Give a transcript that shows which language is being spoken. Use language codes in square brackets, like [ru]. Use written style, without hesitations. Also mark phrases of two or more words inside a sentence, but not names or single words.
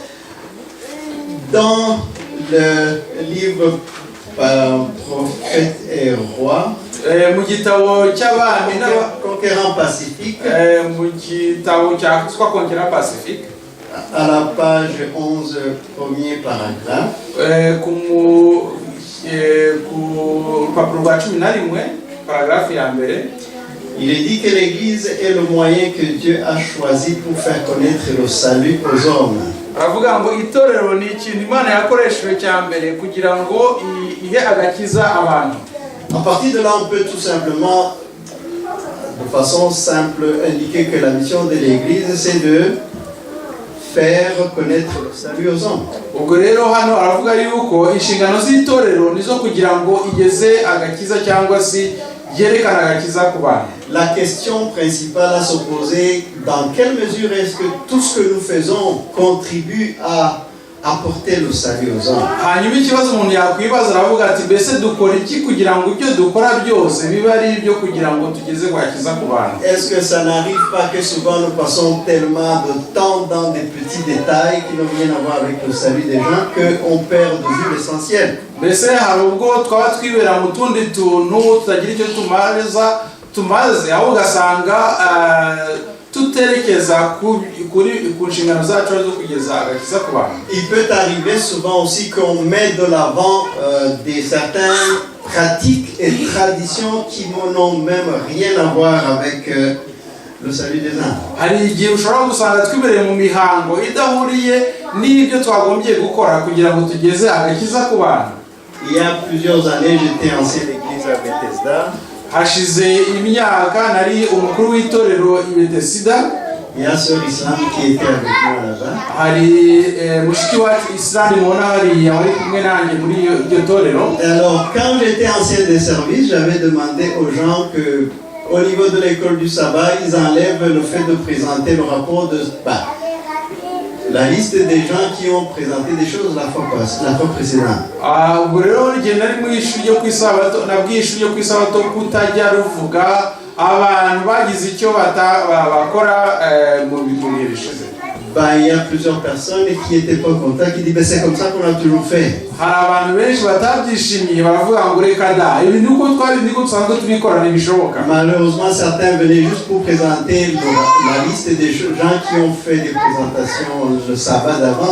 [fr] Dans le livre Prophètes et Rois, [rw] mu gitabo cy'abami Conquérant Pacifique, mu gitabo cya Conquérant Pacifique, [fr] à la page 11, premier paragraphe, [rw] ku rupapuro rwa 11 paragraphe ya mbere, [fr] il est dit que l'Église est le moyen que Dieu a choisi pour faire connaître le salut aux hommes. [rw] aravuga ngo itorero ni ikintu Imana yakoresheje cya mbere kugira ngo ihe agakiza abantu. [fr] À partir de là, on peut tout simplement, de façon simple, indiquer que la mission de l'Église, c'est de faire connaître le salut aux hommes. [rw] ubwo rero hano aravuga yuko inshingano z'itorero nizo kugira ngo igeze agakiza cyangwa se yerekana agakiza ku bantu. [fr] La question principale à se poser, dans quelle mesure est-ce que tout ce que nous faisons contribue à apporter le salut aux hommes? [rw] hanyuma ikibazo umuntu yakwibaza aravuga ati mbese dukora iki kugira ngo ibyo dukora byose bibe ari ibyo kugira ngo tugeze agakiza ku bantu. [fr] Est-ce que ça n'arrive pas que souvent nous passons tellement de temps dans des petits détails qui n'ont rien à voir avec le salut des gens qu'on perd de vue l'essentiel? [rw] mbese hari ubwo twaba twibera mu tundi tuntu tutagira icyo tumaze aho ugasanga tuterekeza ku nshingano zacu zo kugeza agakiza ku bantu. [fr] Il peut arriver souvent aussi qu'on met de l'avant certaines pratiques et traditions qui n'ont même rien à voir avec le salut des âmes. [rw] hari igihe ushobora gusanga twibereye mu mihango idahuriye n'ibyo twagombye gukora kugira ngo tugeze agakiza ku bantu. [fr] Il y a plusieurs années, j'étais ancien d'église à Bethesda. [rw] hashize imyaka nari umukuru w'itorero i Bethesda. [fr] Il y a Sœur Islam qui était avec moi là-bas. [rw] hari mushiki wacu Islam mubona hariya wari kumwe nanjye muri iryo torero. [fr] Alors, quand j'étais ancien des services, j'avais demandé aux gens que, au niveau de l'école du sabbat, ils enlèvent le fait de présenter le rapport de la liste des gens qui ont présenté des choses la fois précédente. [rw] ubwo rero igihe nari mu ishuri ryo ku isabato nabwiye ishuri ryo ku isabato kutajya ruvuga abantu bagize icyo bakora mu bihe bishize. [fr] bah, il y a plusieurs personnes qui n'étaient pas contents, qui disent, ben, c'est comme ça qu'on a toujours fait. [rw] hari abantu benshi batabyishimiye baravuga ngo reka da ibi niko dusanzwe tubikora ntibishoboka. [fr] Malheureusement, certains venaient juste pour présenter la liste des gens qui ont fait des présentations le sabbat d'avant.